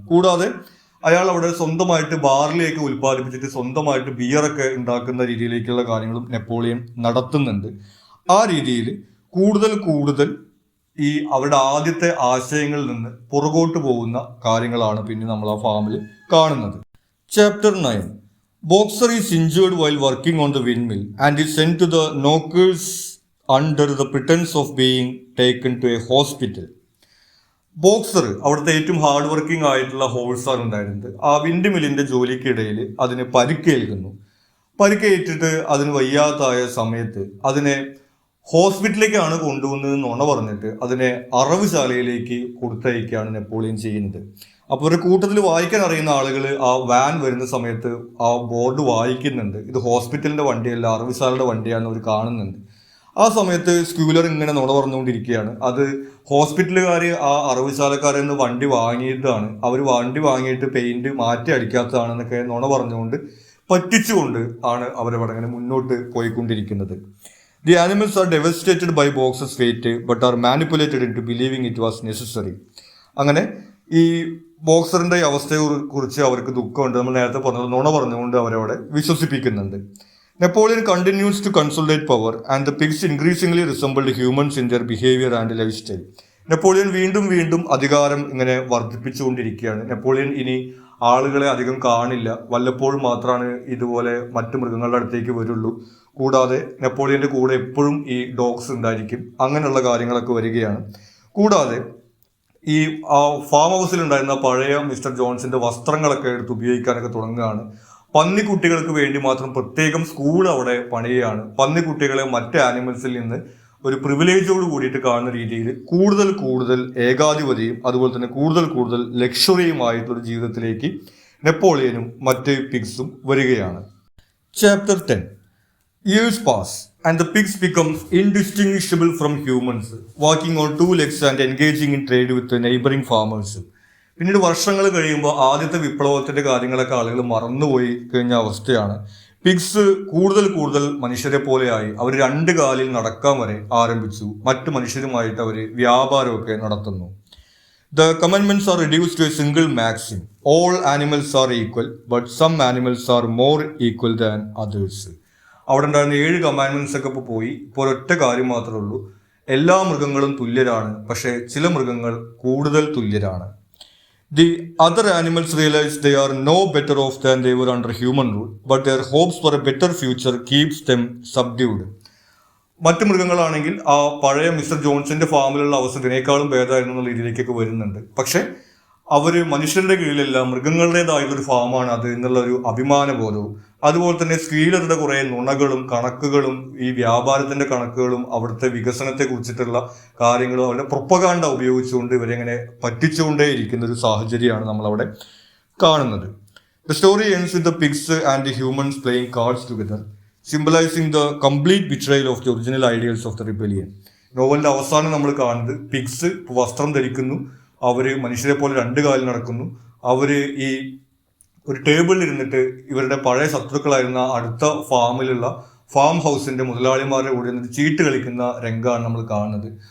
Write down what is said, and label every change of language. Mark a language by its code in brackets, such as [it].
[ml] കൂടാതെ അയാൾ അവിടെ സ്വന്തമായിട്ട് ബാർലിയൊക്കെ ഉൽപ്പാദിപ്പിച്ചിട്ട് സ്വന്തമായിട്ട് ബിയറൊക്കെ ഉണ്ടാക്കുന്ന രീതിയിലേക്കുള്ള കാര്യങ്ങളും നെപ്പോളിയൻ നടത്തുന്നുണ്ട്. ആ രീതിയിൽ കൂടുതൽ ഈ അവരുടെ ആദ്യത്തെ ആശയങ്ങളിൽ നിന്ന് പുറകോട്ട് പോകുന്ന കാര്യങ്ങളാണ് പിന്നെ നമ്മൾ ആ ഫാമിൽ കാണുന്നത്. [en] Chapter 9. Boxer is injured while working on the windmill and is sent to the knockers under the pretense of being taken to a hospital. [ml] Boxer അവിടുത്തെ ഏറ്റവും ഹാർഡ് വർക്കിംഗ് ആയിട്ടുള്ള ഹോഴ്സാണ് ഉണ്ടായിരുന്നത്. ആ വിൻഡ് മില്ലിന്റെ ജോലിക്കിടയിൽ അതിന് പരിക്കേൽക്കുന്നു. പരിക്കേറ്റിട്ട് അതിന് വയ്യാതായ സമയത്ത് അതിനെ ഹോസ്പിറ്റലിലേക്കാണ് കൊണ്ടുവന്നത് നുണ പറഞ്ഞിട്ട് അതിനെ അറവുശാലയിലേക്ക് കൊടുത്തയക്കുകയാണ് നെപ്പോളിയൻ ചെയ്യുന്നത്. അപ്പോൾ ഒരു കൂട്ടത്തിൽ വായിക്കാൻ അറിയുന്ന ആളുകൾ ആ വാൻ വരുന്ന സമയത്ത് ആ ബോർഡ് വായിക്കുന്നുണ്ട്. ഇത് ഹോസ്പിറ്റലിന്റെ വണ്ടിയല്ല, അറവുശാലയുടെ വണ്ടിയാണെന്ന് അവർ കാണുന്നുണ്ട്. ആ സമയത്ത് സ്ക്യൂലർ ഇങ്ങനെ നുണ പറഞ്ഞുകൊണ്ടിരിക്കുകയാണ്. അത് ഹോസ്പിറ്റലുകാർ ആ അറവുശാലക്കാരിൽ നിന്ന് വണ്ടി വാങ്ങിയിട്ടാണ്, അവർ വണ്ടി വാങ്ങിയിട്ട് പെയിന്റ് മാറ്റി അടിക്കാത്തതാണെന്നൊക്കെ നുണ പറഞ്ഞുകൊണ്ട് പറ്റിച്ചുകൊണ്ട് ആണ് അവരവിടെ അങ്ങനെ മുന്നോട്ട് പോയിക്കൊണ്ടിരിക്കുന്നത്. [en] The animals are devastated by Boxer's fate but are manipulated into believing it was necessary. [ml] അങ്ങനെ ഈ ബോക്സറിന്റെ അവസ്ഥയെ കുറിച്ച് അവർക്ക് ദുഃഖമുണ്ട്. നമ്മൾ നേരത്തെ പറഞ്ഞത് നുണ പറഞ്ഞുകൊണ്ട് അവരവിടെ വിശ്വസിപ്പിക്കുന്നുണ്ട്. [en] Napoleon continues to consolidate power and the pigs increasingly resembled humans in their behavior and lifestyle. [ml] Napoleon വീണ്ടും അധികാരം ഇങ്ങനെ വർദ്ധിപ്പിച്ചുകൊണ്ടിരിക്കുകയാണ്. നെപ്പോളിയൻ ഇനി ആളുകളെ അധികം കാണില്ല, വല്ലപ്പോഴും മാത്രമാണ് ഇതുപോലെ മറ്റു മൃഗങ്ങളുടെ അടുത്തേക്ക് വരുള്ളൂ. കൂടാതെ നെപ്പോളിയന്റെ കൂടെ എപ്പോഴും ഈ ഡോഗ്സ് ഉണ്ടായിരിക്കും. അങ്ങനെയുള്ള കാര്യങ്ങളൊക്കെ വരികയാണ്. കൂടാതെ ഈ ഫാം ഹൗസിൽ ഉണ്ടായിരുന്ന പഴയ മിസ്റ്റർ ജോൺസിന്റെ വസ്ത്രങ്ങളൊക്കെ എടുത്ത് ഉപയോഗിക്കാനൊക്കെ തുടങ്ങുകയാണ്. പന്നിക്കുട്ടികൾക്ക് വേണ്ടി മാത്രം പ്രത്യേകം സ്കൂൾ അവിടെ പണിയുകയാണ്. പന്നിക്കുട്ടികളെ മറ്റ് ആനിമൽസിൽ നിന്ന് ഒരു പ്രിവിലേജോട് കൂടിയിട്ട് കാണുന്ന രീതിയിൽ കൂടുതൽ ഏകാധിപതിയും അതുപോലെ തന്നെ കൂടുതൽ ലക്ഷറിയുമായിട്ടുള്ള ജീവിതത്തിലേക്ക് നെപ്പോളിയനും മറ്റ് പിഗ്സും വരികയാണ്. [en] Chapter 10. Years pass and the pigs become indistinguishable from humans, walking on 2 legs and engaging in trade with the neighboring farmers. [ml] പിന്നീട് വർഷങ്ങൾ കഴിയുമ്പോൾ ആദ്യത്തെ വിപ്ലവത്തിന്റെ കാര്യങ്ങളൊക്കെ ആളുകൾ മറന്നുപോയി കഴിഞ്ഞ അവസ്ഥയാണ്. പിഗ്സ് കൂടുതൽ മനുഷ്യരെ പോലെയായി അവർ 2 കാലിൽ നടക്കാൻ വരെ ആരംഭിച്ചു. മറ്റു മനുഷ്യരുമായിട്ട് അവർ വ്യാപാരമൊക്കെ നടത്തുന്നു. [en] The commandments are reduced to a single maxim. All animals are equal, but some animals are more equal than others. [ml] അവിടെ ഉണ്ടായിരുന്ന 7 കമാൻഡ്മെന്റ്സ് ഒക്കെ ഇപ്പോൾ പോയി. ഇപ്പോൾ ഒറ്റ കാര്യം മാത്രമേ ഉള്ളൂ, എല്ലാ മൃഗങ്ങളും തുല്യരാണ്, പക്ഷേ ചില മൃഗങ്ങൾ കൂടുതൽ തുല്യരാണ്. [en] The other animals realize they are no better off than they were under human rule, but their hopes for a better future keeps them subdued. [ml] മറ്റു മൃഗങ്ങളാണെങ്കിൽ ആ പഴയ മിസ്റ്റർ ജോൺസിന്റെ ഫാമിലുള്ള അവസ്ഥ ഇതിനേക്കാളും ഭേദമായിരുന്നു എന്നുള്ള രീതിയിലേക്കൊക്കെ വരുന്നുണ്ട്. പക്ഷെ അവര് മനുഷ്യരുടെ കീഴിലല്ല, മൃഗങ്ങളുടേതായിട്ടുള്ളൊരു ഫാമാണ് അത് എന്നുള്ള ഒരു അഭിമാനബോധവും അതുപോലെ തന്നെ സ്ത്രീലരുടെ കുറേ നുണകളും കണക്കുകളും ഈ വ്യാപാരത്തിന്റെ കണക്കുകളും അവിടുത്തെ വികസനത്തെ കുറിച്ചിട്ടുള്ള കാര്യങ്ങളും അവരുടെ പ്രൊപ്പഗാൻഡ ഉപയോഗിച്ചുകൊണ്ട് ഇവരെങ്ങനെ പറ്റിച്ചുകൊണ്ടേയിരിക്കുന്ന ഒരു സാഹചര്യമാണ് നമ്മളവിടെ കാണുന്നത്. [en] The story ends with the pigs and the humans playing cards together, symbolizing the complete betrayal of the original ideals of the rebellion. [ml] നോവലിന്റെ അവസാനം നമ്മൾ കാണുന്നത് പിഗ്സ് വസ്ത്രം ധരിക്കുന്നു, അവര് മനുഷ്യരെ പോലെ രണ്ട് കാലിൽ നടക്കുന്നു, അവര് ഈ ഒരു ടേബിളിൽ ഇരുന്നിട്ട് ഇവരുടെ പഴയ ശത്രുക്കളായിരുന്ന അടുത്ത ഫാം ഹൗസിന്റെ മുതലാളിമാരുടെ കൂടെ നിന്നിട്ട് ചീട്ട് കളിക്കുന്ന രംഗമാണ് നമ്മൾ കാണുന്നത്.